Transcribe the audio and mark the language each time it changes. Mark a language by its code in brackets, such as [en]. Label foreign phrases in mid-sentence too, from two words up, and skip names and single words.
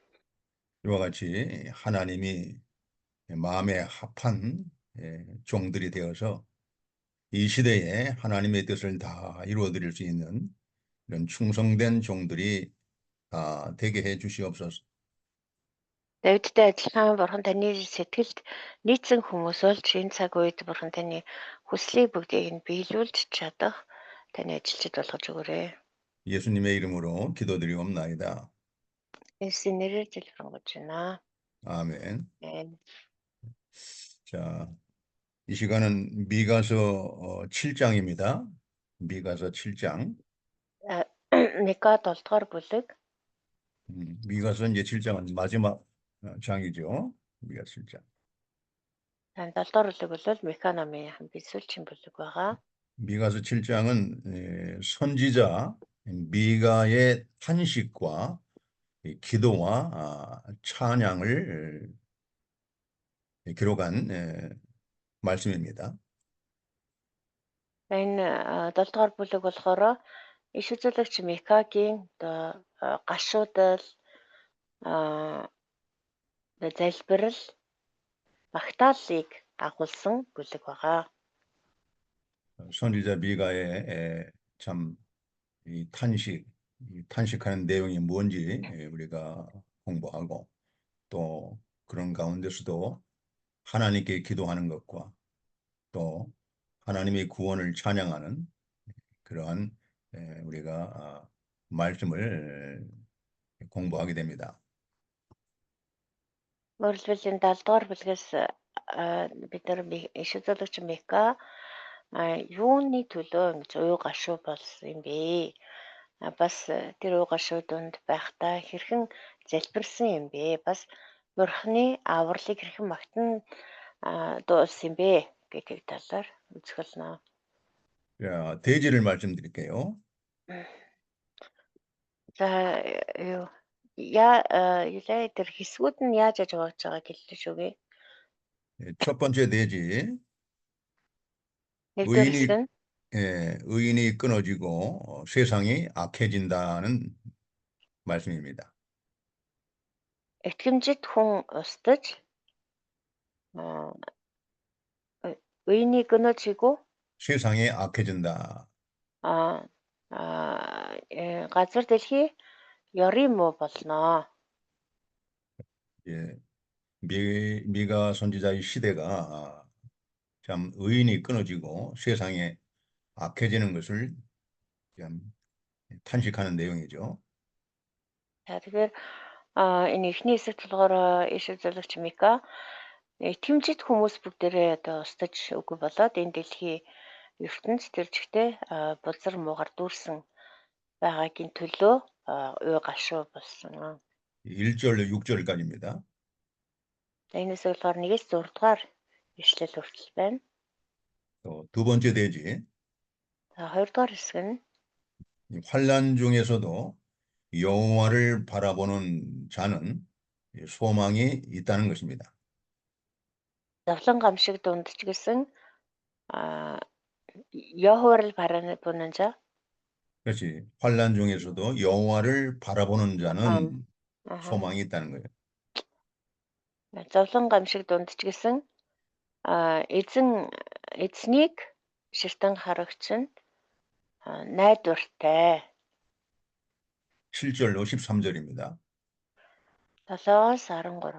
[ko] 이와 같이 하나님이 마음에 합한 종들이 되어서 이 시대에 하나님의 뜻을 다 이루어 드릴 수 있는 이런 충성된 종들이 되게 해 주시옵소서. [mn] Давидтай адилхан Бурхан таны сэтгэлд нийцсэн хүмүүс болж энэ цаг үед Бурхан таны хүслийг бүгдийг нь биелүүлж чадах таны ажилчид болгож өгөөрэй. [ko] 예수님의 이름으로 기도드리옵나이다. [mn] Есүсийн нэрээр залбирanгуйч байна. [ko] 아멘. [mn] Амен. [ko] 자, 이 시간은 미가서 7장입니다. 미가서 7장. [mn] Мика 7 дугаар бүлэг. [ko] 미가서 이제 7장은 마지막 장이죠. 미가 7장. [mn] 7 дугаар бүлэг бол Мика номын хамгийн сүүлчийн бүлэг байгаа. [ko] 미가서 7장은 선지자 미가의 탄식과 기도와 찬양을 기록한 말씀입니다. [mn] Энэ 7 дугаар бүлэг болохоор иш үзүүлэгч Микагийн гашуудал залбирал магтааллыг агуулсан бүлэг байгаа. [ko] 선지자 미가의 참 이 탄식하는 내용이 뭔지 우리가 공부하고 또 그런 가운데서도 하나님께 기도하는 것과 또 하나님의 구원을 찬양하는 그러한 우리가 말씀을 공부하게 됩니다. [mn] Өөрөлдвөл энэ 7 дугаар бүлгээс бид нар иш үзүүлэгч Мика юуны төлөө ингэж уу гашуу болсон юм бэ? Бас тэр уу гашуу донд байхдаа хэрхэн залбирсан юм бэ? Бас Бурхны авралыг хэрхэн магтан дуулсан юм бэ гэдэг талаар үзгэлнэ. [ko] 자, 대지를 말씀드릴게요. [mn] За юу тэр хэсгүүд нь яаж хуваагдж байгааг хэллээ шүү гээ. [ko] 첫 번째 대지. [mn] Нэгдүгээр хэсэг нь [ko] 의인이 끊어지고 세상이 악해진다는 말씀입니다. [mn] итгэмжит хүн устж [ko] 의인이 끊어지고 세상이 악해진다. [mn] газар дэлхий ёрын муу болно. [ko] 예, 미가 선지자의 시대가 참 의인이 끊어지고 세상에 악해지는 것을 참 탄식하는 내용이죠. [mn] За тэгэхээр энэ эхний хэсэгт болохоор иш үзүүлэгч Мика итгэмжит хүмүүс бүгдээрээ одоо устж үгүй болоод энэ дэлхий ертөнд тэржигтэй бузар муугар дүүрсэн байгаагийн төлөө уй гашуу болсон. [ko] 1절로 6절까지입니다. [mn] Энэ хэсэг болохоор 1-6 дугаар ишлэл хүртэл байна. [ko] 또 두 번째 대지. [mn] За 2 дугаар хэсэг нь [ko] 환난 중에서도 여호와를 바라보는 자는 소망이 있다는 것입니다. [mn] завлан гамшиг дунд ч гэсэн [ko] 여호와를 바라보는 자. 그렇지. 환난 중에서도 여호와를 바라보는 자는 소망이 있다는 거예요. [mn] завлан гамшиг дунд ч гэсэн эзнийг ширтэн харагч нь найдвартай. [ko] 7절로 13절입니다. [mn] 7-аас 13.